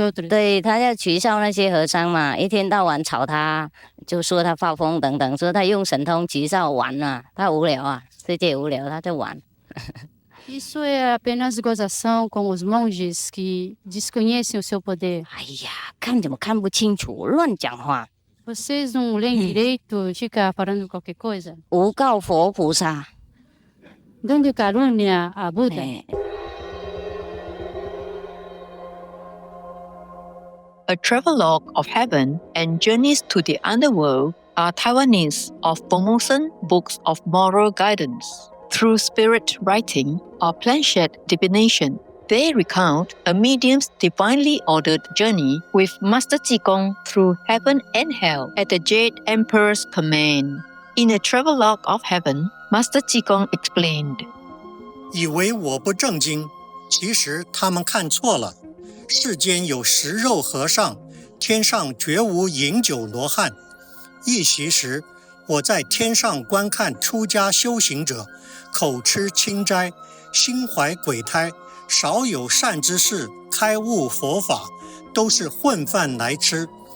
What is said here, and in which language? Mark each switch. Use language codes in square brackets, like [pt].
[zh] 对，他要取笑那些和尚嘛，一天到晚吵他，就说他发疯等等，说他用神通取笑玩啊，他无聊啊，世界无聊，他在玩。 [pt] Isso é apenas gozação com os monges que desconhecem o seu poder. [zh] 哎呀，看怎么看不清楚，乱讲话。 [pt] Vocês não leem direito e ficam falando qualquer coisa. [zh] 诬告佛菩萨。 [pt] Donde calúnia a Buda. [en] A Travelogue of Heaven and Journeys to the Underworld are Taiwanese of Formosan books of moral guidance. Through spirit writing or planchette divination, they recount a medium's divinely ordered journey with Master Ji Gong through heaven and hell at the Jade Emperor's command. In a Travelogue of Heaven, Master Ji Gong explained, [zh] 以为我不正经，其实他们看错了。世间有食肉和尚，天上绝无饮酒罗汉。一席时，我在天上观看出家修行者，口吃清斋，心怀鬼胎，少有善知识开悟佛法，都是混饭来吃。